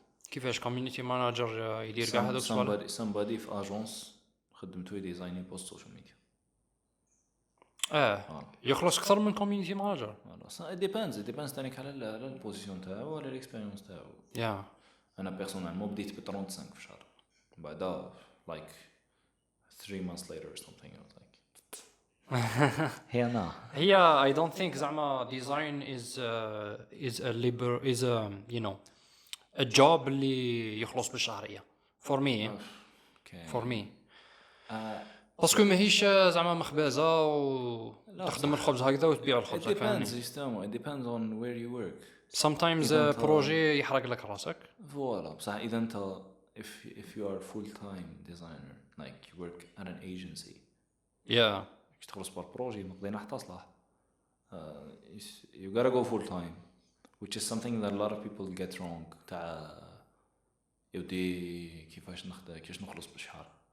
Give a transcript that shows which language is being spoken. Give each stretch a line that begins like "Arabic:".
Arabic: كيفاش community manager يدير كاع هذوك الصوالح؟
English: Somebody
Arabic: في agence خدمته يديزايني بوست سوشيال ميديا. يخلص أكثر من community manager.
English: It depends
Arabic: تانيك على البوزيشن تاعو وعلى الاكسبيرينس تاعو.
English: Yeah.
Arabic: أنا بيرسونيل بديت ب 35 في الشهر.
English: بعدها like 3 months later or something, I was like, Yeah, I don't think
Arabic: زعما
English: design is a you know a job
Arabic: اللي يخلص بالشهرية.
English: For me. Okay. For me.
Arabic: باسكو ماهيش زعما مخبازة وتخدم الخبز هكذا وتبيع الخبز.
English: It depends on where you work.
Arabic: Sometimes بروجي يحرق لك راسك.
French: Voilà.
Arabic: بصح إذا أنت
English: if you are a full-time designer, like you work at an agency. Yeah.
Arabic: كي تخلص بالبروجي مقضينا حتى صلاح.
English: You gotta go full-time, which is something that a lot of people get wrong.
Arabic: تاع يودي كيفاش نخلص بالشهر.